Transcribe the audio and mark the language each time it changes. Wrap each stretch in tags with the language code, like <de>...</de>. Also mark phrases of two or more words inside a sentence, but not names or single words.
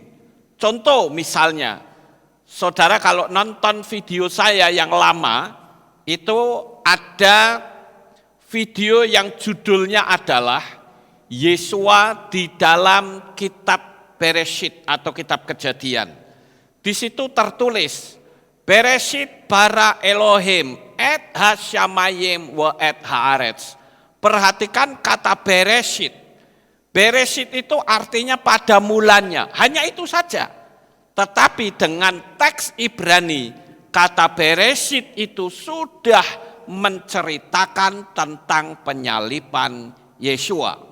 <id>Contoh misalnya, saudara kalau nonton video saya yang lama, itu ada video yang judulnya adalah Yesua di dalam kitab Bereshit atau kitab Kejadian. Di situ tertulis,</id> <he>בראשית ברא אלהים את השמים ואת הארץ.</he> <id>Perhatikan kata Bereshit. Bereshit itu artinya pada mulanya, hanya itu saja. Tetapi dengan teks Ibrani, kata Bereshit itu sudah menceritakan tentang penyaliban Yesua.</id>